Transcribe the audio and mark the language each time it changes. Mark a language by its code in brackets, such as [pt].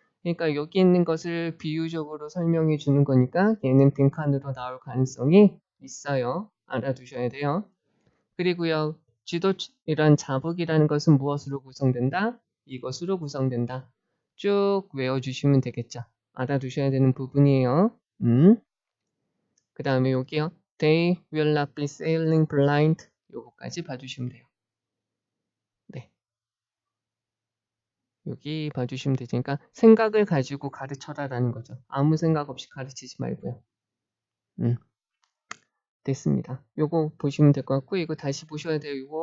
[ko] 그러니까 여기 있는 것을 비유적으로 설명해 주는 거니까 얘는 빈칸으로 나올 가능성이 있어요. 알아두셔야 돼요. 그리고요, 이런 자북이라는 것은 무엇으로 구성된다? 이것으로 구성된다. 쭉 외워주시면 되겠죠. 알아두셔야 되는 부분이에요. 그 다음에 여기요. [en] They will not be sailing blind. [ko] 요거까지 봐주시면 돼요. 네. 여기 봐주시면 되니까 생각을 가지고 가르쳐라라는 거죠. 아무 생각 없이 가르치지 말고요. 됐습니다. 요거 보시면 될 것 같고, 이거 다시 보셔야 돼요.